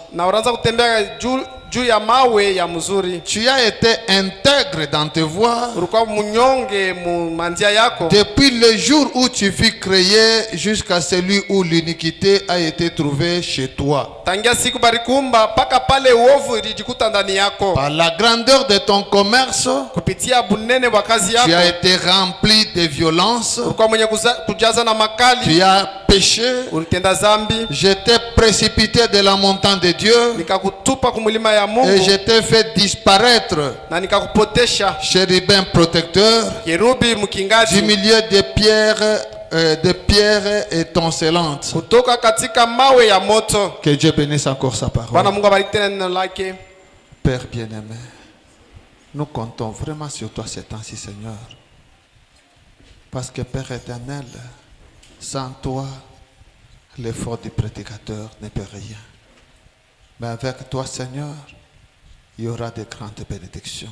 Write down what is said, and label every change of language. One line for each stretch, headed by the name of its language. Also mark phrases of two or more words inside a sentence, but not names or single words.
Swahili: na unaanza kutembea juu ya mawe ya mzuri.
French: Tu as été intègre dans tes voies
Swahili: Ulikuwa munyonge mu manjia yako,
French: depuis le jour où tu fus créé jusqu'à celui où l'iniquité a été trouvée chez toi.
Swahili: tangia siku balikuumba paka pale uovu ilijikuta ndani yako.
French: Par la grandeur de ton commerce,
Swahili: Kupitia bunene wa kazi
French: tu as
Swahili: yako,
French: été rempli de violence.
Swahili: ulikuwa mwenye kujaza na makali,
French: Tu as péché.
Swahili: ulitenda zambi,
French: Je t'ai précipité de la montagne de Dieu
Swahili: nikakutupa kumulima ya
French: et
Swahili: Mungu
French: je t'ai fait disparaître,
Swahili: na nikakupotesha,
French: chérubin protecteur,
Swahili: kerubi
French: du
Swahili: mkingaji,
French: milieu des pierres étincelantes.
Swahili: kutoka katika mawe ya moto.
French: Que Dieu bénisse encore sa
Swahili: Bwana
French: parole.
Swahili: Mungu abariki tena neno lake.
French: Père bien-aimé, nous comptons vraiment sur toi ces temps-ci, Seigneur. Parce que Père éternel, sans toi, l'effort du prédicateur ne peut rien. Mais avec toi, Seigneur, il y aura de grandes bénédictions.